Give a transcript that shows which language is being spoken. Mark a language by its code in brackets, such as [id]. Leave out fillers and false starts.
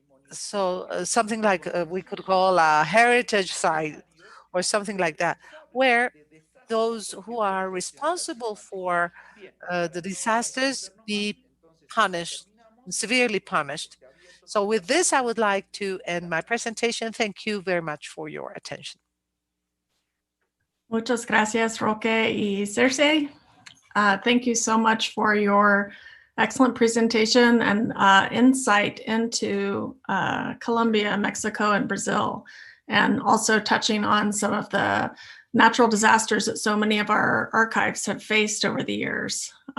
[en] So something like we could call a heritage site or something like that, where those who are responsible for the disasters be punished, severely punished. So with this, I would like to end my presentation. Thank you very much for your attention. [es] Muchas gracias, Roque y Circe. [en] Thank you so much for your excellent presentation and insight into Colombia, Mexico, and Brazil, and also touching on some of the natural disasters that so many of our archives have faced over the years.